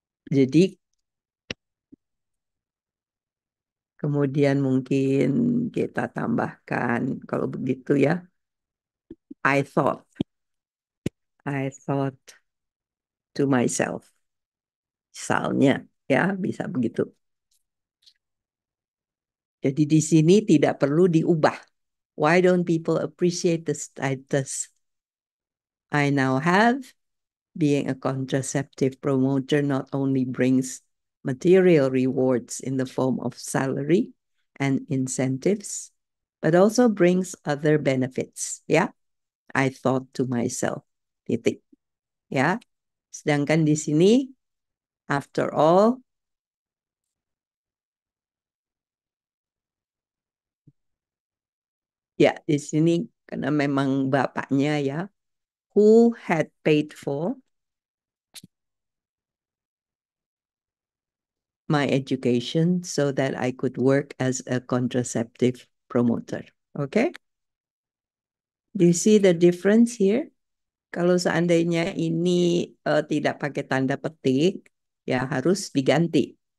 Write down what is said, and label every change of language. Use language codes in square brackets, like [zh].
[id] Jadi kemudian mungkin kita tambahkan kalau begitu ya. [en] I thought to myself. [id] Misalnya ya, bisa begitu. Jadi di sini tidak perlu diubah. [en] Why don't people appreciate the status I now have? Being a contraceptive promoter not only brings material rewards in the form of salary and incentives, but also brings other benefits. Ya, I thought to myself. [id] Titik. [en] Ya. [id] Sedangkan di sini, after all, ya di sini karena memang bapaknya ya, [en] who had paid for my education so that I could work as a contraceptive promoter. Okay? Do you see the difference here? [id] Kalau seandainya ini tidak pakai tanda petik, ya harus diganti.